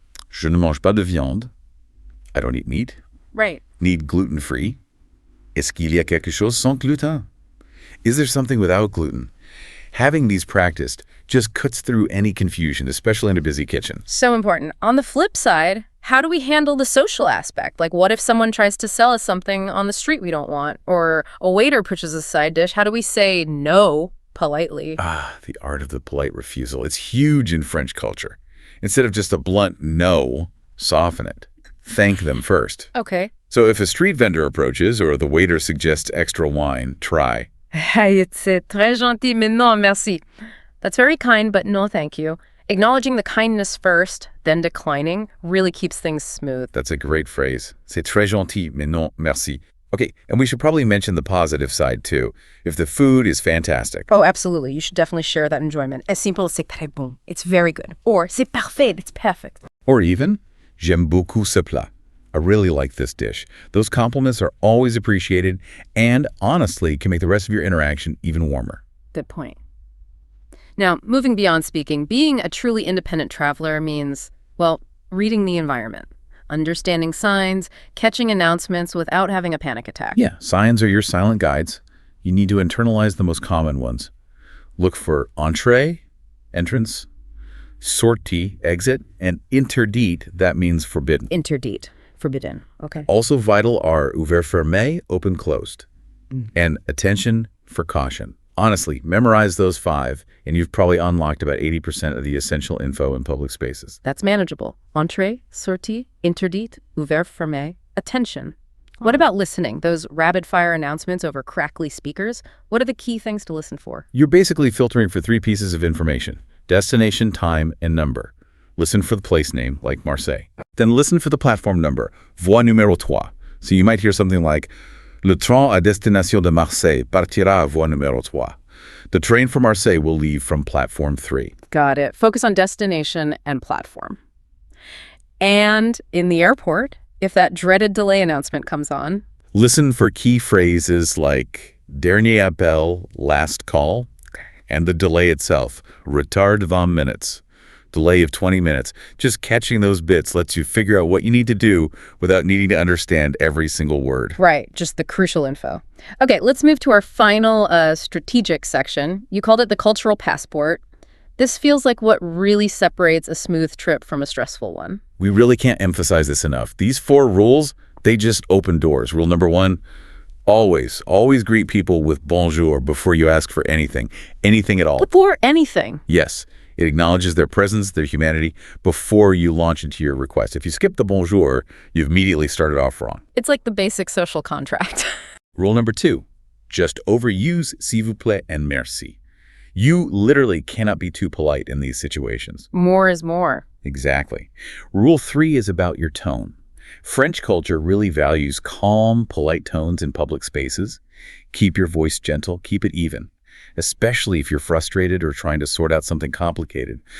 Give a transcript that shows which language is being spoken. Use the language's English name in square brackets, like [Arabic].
[French] Je ne mange pas de viande. [English] I don't eat meat. Right. Need gluten-free. [French] Est-ce qu'il y a quelque chose sans gluten? [English] Is there something without gluten? Having these practiced just cuts through any confusion, especially in a busy kitchen. So important. On the flip side, how do we handle the social aspect? Like, what if someone tries to sell us something on the street we don't want? Or a waiter pushes a side dish? How do we say no politely? The art of the polite refusal. It's huge in French culture. Instead of just a blunt no, soften it. Thank them first. Okay. So if a street vendor approaches or the waiter suggests extra wine, try. [French] C'est très gentil, mais non, merci. [English] That's very kind, but no thank you. Acknowledging the kindness first, then declining, really keeps things smooth. That's a great phrase. [French] C'est très gentil, mais non, merci. [English] Okay, and we should probably mention the positive side, too. If the food is fantastic. Oh, absolutely. You should definitely share that enjoyment. As simple as [French] c'est très bon. [English] It's very good. Or [French] c'est parfait. [English] It's perfect. [French] Or even, j'aime beaucoup ce plat. [English] I really like this dish. Those compliments are always appreciated and, honestly, can make the rest of your interaction even warmer. Good point. Now, moving beyond speaking, being a truly independent traveler means, well, reading the environment, understanding signs, catching announcements without having a panic attack. Yeah, signs are your silent guides. You need to internalize the most common ones. Look for entrée, entrance, sortie, exit, and interdit, that means forbidden. Interdit. Forbidden. Okay. Also vital are ouvert fermé, open closed, and attention for caution. Honestly, memorize those 5, and you've probably unlocked about 80% of the essential info in public spaces. That's manageable. [French] Entrée, sortie, interdit, ouvert fermé, attention. [English] What about listening? Those rapid-fire announcements over crackly speakers? What are the key things to listen for? You're basically filtering for 3 pieces of information: destination, time, and number. Listen for the place name, like Marseille. Then listen for the platform number, voie numéro 3. [French] So you might hear something like, Le train à destination de Marseille partira à voie numéro 3. [English] The train from Marseille will leave from platform 3. Got it. Focus on destination and platform. And in the airport, if that dreaded delay announcement comes on, listen for key phrases like dernier appel, last call, and the delay itself, retard 20 minutes. Delay of 20 minutes. Just catching those bits lets you figure out what you need to do without needing to understand every single word. Right, just the crucial info. Okay, let's move to our final strategic section. You called it the cultural passport. This feels like what really separates a smooth trip from a stressful one. We really can't emphasize this enough. These 4 rules, they just open doors. Rule number 1, always greet people with bonjour before you ask for anything at all. Before anything? Yes. It acknowledges their presence, their humanity, before you launch into your request. If you skip the bonjour, you've immediately started off wrong. It's like the basic social contract. Rule number 2, Just overuse s'il vous plaît and merci. You literally cannot be too polite in these situations. More is more. Exactly. Rule 3 is about your tone. French culture really values calm, polite tones in public spaces. Keep your voice gentle, keep it even, especially if you're frustrated or trying to sort out something complicated.